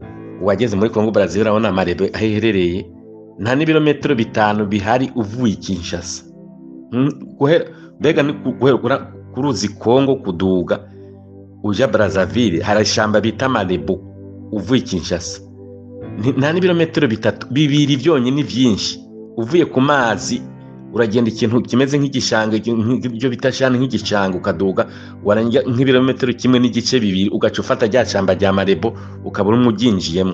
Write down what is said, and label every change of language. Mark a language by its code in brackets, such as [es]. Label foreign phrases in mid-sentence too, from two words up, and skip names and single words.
[rn] Uwageze muri Congo Brazzaville urabona Malebo aho iherereye, nta n'ibirometero 5 bihari uvuye Kinshasa. Mbega ni guhera ku ruzi Congo kuduga uja Brazzaville, hari ishamba bita Malebo uvuye Kinshasa. Nta n'ibirometero 2 byonyine byinshi. Uvuye ku mazi uragenda ikintu kimeze nk'igishanga, ibyo bita shana nk'igishanga, ukaduga warangira nk'ibirometero 1.2 ugaca ufata rya shamba rya Malebo, ukabura umuginjiyemo.